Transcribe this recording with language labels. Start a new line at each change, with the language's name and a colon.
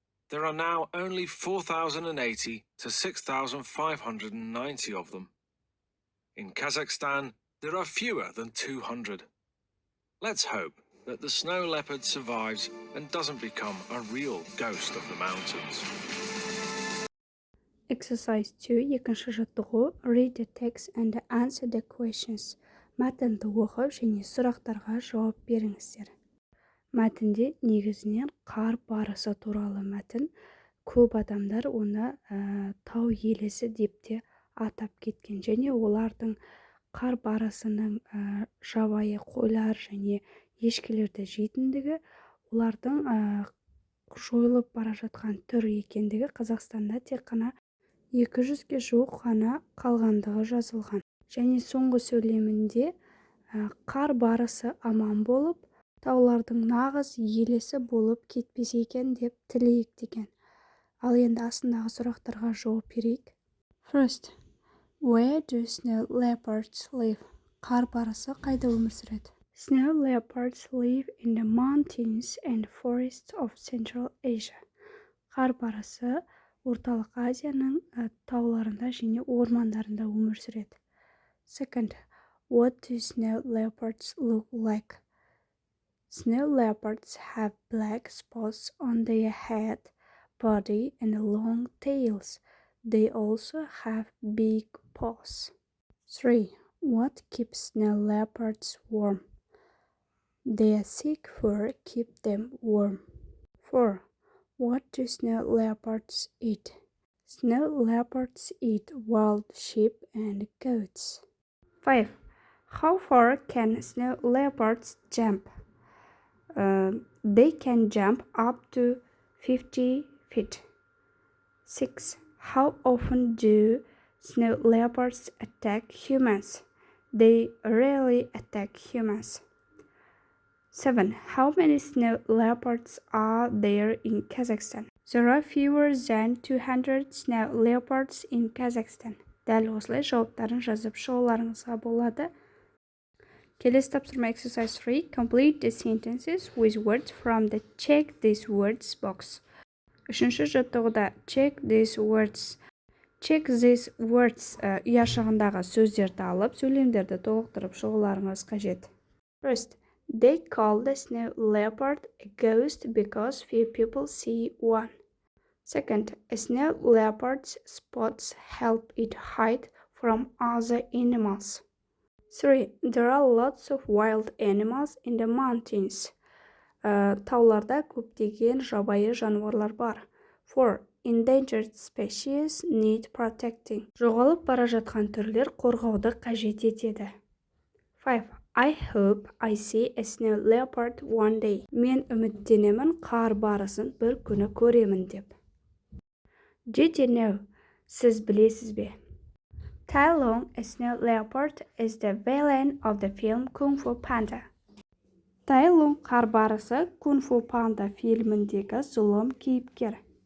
English: There are now only 4,080 to 6,590 of them. In Kazakhstan, there are fewer than 200. Let's hope that the snow leopard survives and doesn't become a real ghost of the mountains.
Kazakh: Exercise 2, екінші жаттығу.
English: Read the text and answer the questions.
Kazakh: Мәтінді оқып және сұрақтарға жауап беріңіздер. Мәтінде негізінен қар барысы туралы мәтін. Көп адамдар оны тау елесі деп те атап кеткен. Және олардың қар барысының жабайы қойлар және ешкілерді жейтіндігі, олардың жойылып бара жатқан түр екендігі Қазақстанда тек қана 200-ге жуық ғана қалғандығы жазылған. Және соңғы сөйлемінде қар барысы аман болып, таулардың нағыз елесі болып кетпес екен деп тілейік деген. Ал енді астындағы сұрақтарға жауап берейік.
English: First, where do snow leopards live?
Kazakh: Қар барысы қайда өмір сүреді?
English: Snow leopards live in the mountains and forests of Central Asia.
Kazakh: Қар барысы Орталық Азияның тауларында және ормандарында өмір сүреді.
English: Second, what do snow leopards look like? Snow leopards have black spots on their head, body, and long tails. They also have big paws. 3. What keeps snow leopards warm? Their thick fur keeps them warm. 4. What do snow leopards eat? Snow leopards eat wild sheep and goats. 5. How far can snow leopards jump? They can jump up to 50 feet. 6. How often do snow leopards attack humans? They rarely attack humans. 7. How many snow leopards are there in Kazakhstan? There are fewer than 200 snow leopards in Kazakhstan.
Kazakh: Дәл осылай жауаптарын жазып шығуларыңызға болады. Келесі тапсырма exercise 3.
English: Complete the sentences with words from the check these words box.
Kazakh: Үшінші жаттығуда check these words.
English: Check these words
Kazakh: ұяшығындағы сөздерді алып, сөйлемдерді толықтырып шығуларыңыз қажет.
English: First, they call the snow leopard a ghost because few people see one. Second, a snow leopard's spots help it hide from other animals. 3. There are lots of wild animals in the mountains.
Kazakh: Тауларда көптеген жабайы жануарлар бар. 4.
English: Endangered species need protecting.
Kazakh: Жоғалып бара жатқан түрлер қорғауды қажет етеді. 5.
English: I hope I see a snow leopard one day.
Kazakh: Мен үміттенемін қар барысын бір күні көремін деп.
English: Did you know?
Kazakh: Сіз білесіз бе?
English: Tai Lung, a snow leopard, is the villain of the film Kung Fu Panda.
Kazakh: Tai Lung қар барысы Kung Fu Panda фильміндегі зұлым кейіпкер.